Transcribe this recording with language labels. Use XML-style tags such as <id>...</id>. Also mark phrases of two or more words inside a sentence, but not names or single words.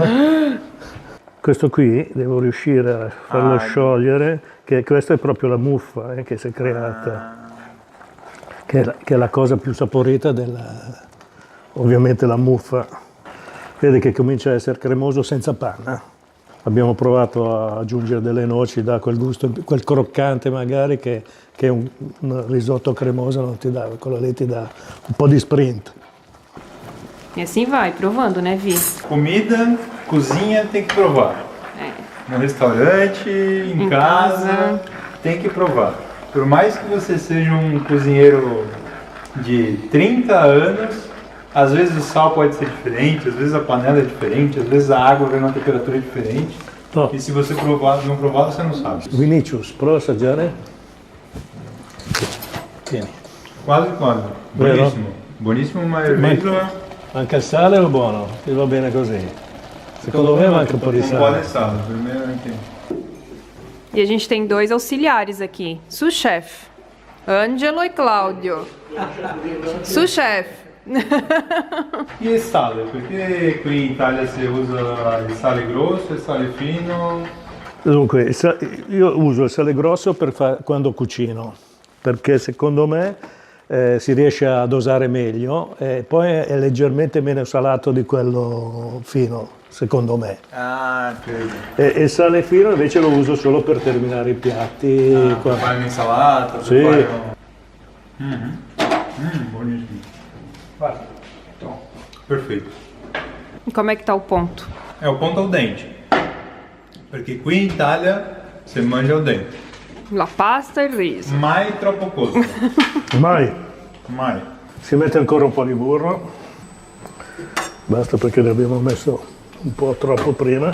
<it>Questo qui devo riuscire a farlo sciogliere, che questa è proprio la muffa che si è creata, che è la cosa più saporita ovviamente la muffa. Vedi che comincia a essere cremoso senza panna. Abbiamo provato a aggiungere delle noci, dà quel gusto, quel croccante magari che un risotto cremoso non ti dà, quello lì ti dà un po' di sprint.</it> <pt>E assim vai, provando, né, Vi? Comida, cozinha tem que provar. No restaurante, em casa, tem que provar. Por mais que você seja um cozinheiro de 30 anos, às vezes o sal pode ser diferente, às vezes a panela é diferente, às vezes a água vem numa temperatura diferente. Oh. E se você não provar, você não sabe.</pt> <it>Vinicius, prova a assaggiare? Tieni. Quasi. Buonissimo. Buonissimo, ma il vetro... Anche il sale o buono? Ti va bene così? Secondo me manca un po' di sale. Un po' di sale, per me anche.</it> <pt>E a gente tem 2 auxiliares aqui. Sous-chef. Angelo e Claudio. Sous-chef.</pt> <it>E il sale? Perché qui in Italia si usa il sale grosso, il sale fino? Dunque, io uso il sale grosso quando cucino, perché secondo me si riesce a dosare meglio e poi è leggermente meno salato di quello fino, secondo me. Ah, credo. E il sale fino invece lo uso solo per terminare i piatti. Per fare un'insalata, Sì. per fare buonissimo. Vai. Perfetto.</it> <pt>Como é que tá o ponto?</pt> <it>È</it> <pt>o ponto</pt> <it>al dente. Perché qui in Italia si mangia al dente. La pasta e il riso. Mai troppo costo. Mai. Mai. Si mette ancora un po' di burro, basta perché ne abbiamo messo un po' troppo prima.</it>